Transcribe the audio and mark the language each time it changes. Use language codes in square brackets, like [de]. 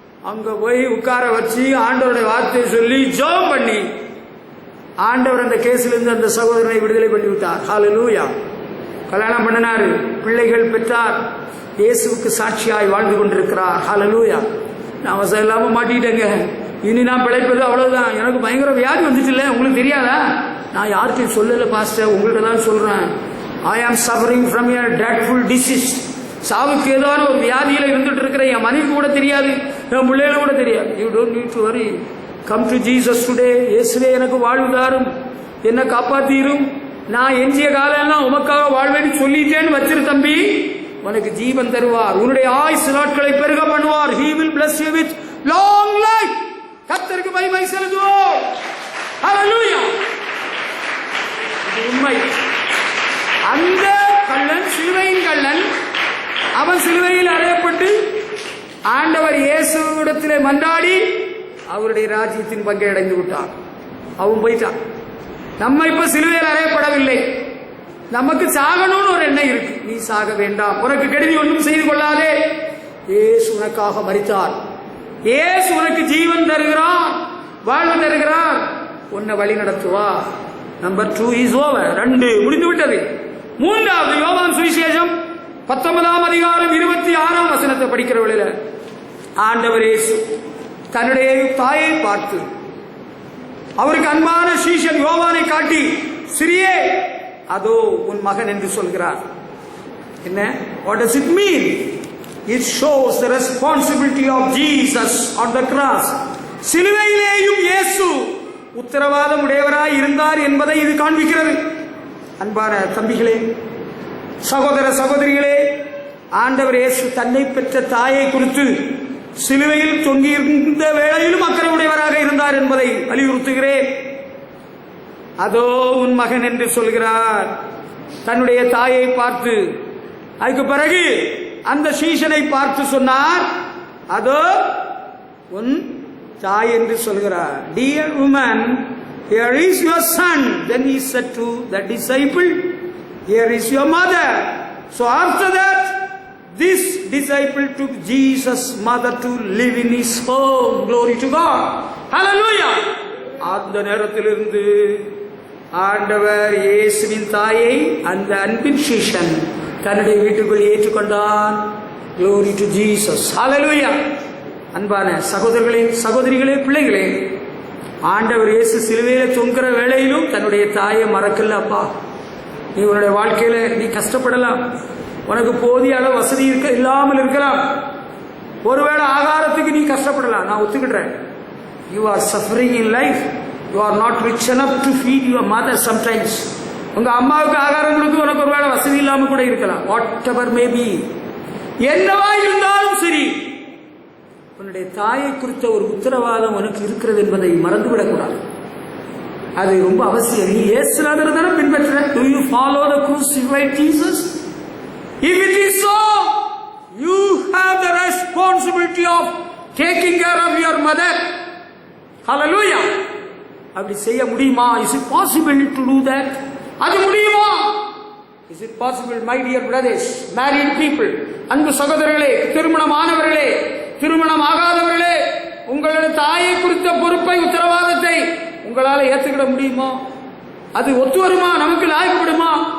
[ta] அங்க போய் உட்கார வச்சு ஆண்டவருடைய வார்த்தையை சொல்லி ஜெபம் பண்ணி ஆண்டவர் அந்த கேஸ்ல இருந்து அந்த சகோதரனை விடுதலை பண்ணி விட்டார். ஹல்லேலூயா. கல்யாணம் பண்ணினாரு, பிள்ளைகள் பெற்றார், இயேசுவுக்கு சாட்சியாய் வாழ்ந்து கொண்டிருக்கிறார். ஹல்லேலூயா. நான் அவசரம் இல்லாம மாட்டிட்டேங்க, இனி நான் பிழைப்பது அவ்வளவுதான். எனக்கு பயங்கர வியாதி வந்துச்சு இல்ல, உங்களுக்கு தெரியாதா? நான் யார்கிட்டையும் சொல்லல பாஸ்டர், உங்கள்கிட்ட தான் சொல்றேன். [en] I am suffering from a dreadful disease. [ta] சாவுக்கு ஏதாவது ஒரு வியாதியில இருந்துட்டு இருக்கிற என் மனைவி கூட தெரியாது, என் பிள்ளைகள கூட தெரியாது. [en] You don't need to worry. Come to Jesus today. [ta] இயேசுவே எனக்கு வாழ்வு தாரும், என்னை காப்பாத்தீரும், நான் எஞ்சிய காலம் உமக்காக வாழ்வேன்னு சொல்லிட்டேன்னு வச்சிரு தம்பி. உனக்கு ஜீவன் தருவார், உன்னுடைய ஆயுசு நாட்களை பெருக பண்ணுவார். [en] He will bless you with long life. [ta] கர்த்தருக்கு மகிமை செலுத்துவோம். ஹல்லேலூயா. இது உண்மை. அந்த கள்ளன், சிலுவையின் கள்ளன், அவன் சிலுவையில் அறையப்பட்டு ஆண்டவர் இயேசுவிடத்திலே மன்றாடி அவருடைய ராஜ்யத்தின் பங்கை அடைந்து விட்டான். அவன் போயிட்டான். நம்ம இப்ப சிலுவையில் அறையப்படவில்லை, நமக்கு சாகணும்னு ஒரு எண்ணம் இருக்கு. நீ சாக வேண்டாம், உனக்கு கெடுதி ஒன்றும் செய்து கொள்ளாதே. இயேசு உனக்காக மரித்தார். இயேசு உனக்கு ஜீவன் தருகிறார், வாழ்வு தருகிறார், உன்னை வழி நடத்துவா. [en] Number 2 is over. [ta] 2 முடிந்து விட்டது. 3வது யோவான் சுவிசேஷம் 19ஆம் அதிகாரம் 26ஆம் வசனத்தை படிக்கிற வேளையில ஆண்டவர் இயேசு தன்னுடைய தாயை பார்த்து அவருக்கு அன்பான சீஷன் யோவானை காட்டி, சிறியே அதோ உன் மகன் என்று சொல்கிறார். என்ன? [en] What does it mean? It shows the responsibility of Jesus on the cross. [ta] சிலுவையிலேயும் இயேசு உத்தரவாதம் உடையவராய் இருந்தார் என்பதை இது காண்பிக்கிறது. அன்பான தம்பிகளே, சகோதர சகோதரிகளே, ஆண்டவர் இயேசு தன்னை பெற்ற தாயை குறித்து சிலுவையில் தொங்கியிருந்த வேளையிலும் அக்கறை உடையவராக இருந்தார் என்பதை வலியுறுத்துகிறேன். அதோ உன் மகன் என்று சொல்கிறார் தன்னுடைய தாயை பார்த்து. அதுக்கு பிறகு அந்த சீஷனை பார்த்து சொன்னார், அதோ உன் தாய் என்று சொல்கிறார். [en] Dear woman, here is your son. Then he said to the disciple, here is your mother. So after that, this disciple took Jesus' mother to live in his home. Glory to God. Hallelujah. [ta] அந்த நேரத்திலிருந்து ஆண்டவர் இயேசுவின் தாயை அந்த அன்பின் சீஷன் தன்னுடைய வீட்டுக்குள் ஏற்றுக்கொண்டான். [en] Glory to Jesus. Hallelujah. [ta] அன்பான சகோதரர்களே, சகோதரிகளே, பிள்ளைகளே, ஆண்டவர் இயேசு சிலுவையில தொங்குற வேளையிலும் தன்னுடைய தாயை மறக்கல. அப்பா, நீ உன்னுடைய வாழ்க்கையில நீ கஷ்டப்படலாம், உனக்கு போதிய அளவு வசதி இல்லாமல் இருக்கலாம், ஒருவேளை ஆகாரத்துக்கு நீ கஷ்டப்படலாம், நான் ஒத்துக்கிட்டேன். [en] You are suffering in life. You are not rich enough to feed your mother. [ta] Sometimes உங்க அம்மாவுக்கு ஆகாரம் கொடுத்து உனக்கு ஒருவேளை வசதி இல்லாமல் கூட இருக்கலாம். [en] whatever may be, [ta] என்னவா இருந்தாலும் சரி, உன்னுடைய தாயை குறித்த ஒரு உத்தரவாதம் உனக்கு இருக்கிறது என்பதை மறந்துவிடக்கூடாது. அது ரொம்ப அவசியம். நீ இயேசுநாதர் தானே பின்பற்ற. [en] Do you follow the crucified Jesus? If it is so, you have the responsibility of taking care of your mother. Hallelujah. [ta] அப்படி செய்ய முடியுமா? [en] Is it possible to do that? [ta] அது முடியுமா? [en] Is it possible, my dear brothers, married people, [ta] அன்பு சகோதரர்களே, திருமணமானவர்களே, திருமணம் ஆகாதவர்களே, உங்களுடைய தாயை குறித்த பொறுப்பை, உத்தரவாதத்தை உங்களால் ஏற்றுக்கிட முடியுமா? அது ஒத்து வருமா? நமக்கு லாயப்படுமா?